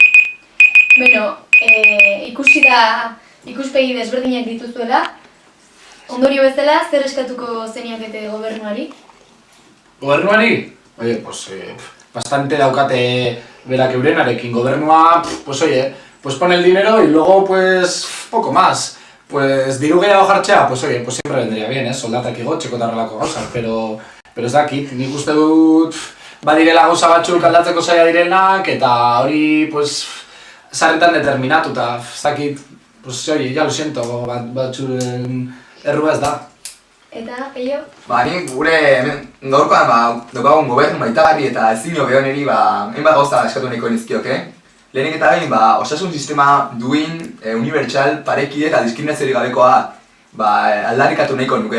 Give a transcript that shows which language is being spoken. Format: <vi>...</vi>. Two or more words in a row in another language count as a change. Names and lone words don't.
<eu>Beno, ikusi da ikuspegi desberdinak dituzuela, ondorio bezala, zer eskatuko zeniakete gobernuari? Gobernuari?</eu> <es>Oye, pues</es> <eu>bastante daukate berak eurenarekin. Gobernua,</eu> <es>pues oye, pues pone el dinero y luego pues poco más.</es> <eu>Pues diru gehiago jartzea,</eu> <es>pues oye, pues siempre vendría bien,</es> <eu>soldatak igotxeko eta horrelako gauzak, pero ez dakit, nik uste dut badirela gauza batzuk aldatzeko zaila direnak eta hori, pues, sarretan determinatuta, ez dakit,</eu> <es>pues oye, ya lo siento,</es> <eu>batzuren errua ez da. Eta, Peio? Nik gure gaurkoan daukagun gobernu maitagarri eta ezin hobeeneri hainbat gauza eskatu nahiko nizkioke. Lehenik eta behin, osasun sistema duin, unibertsal, parekide eta diskriminaziorik gabekoa aldarrikatu nahiko nuke.</eu>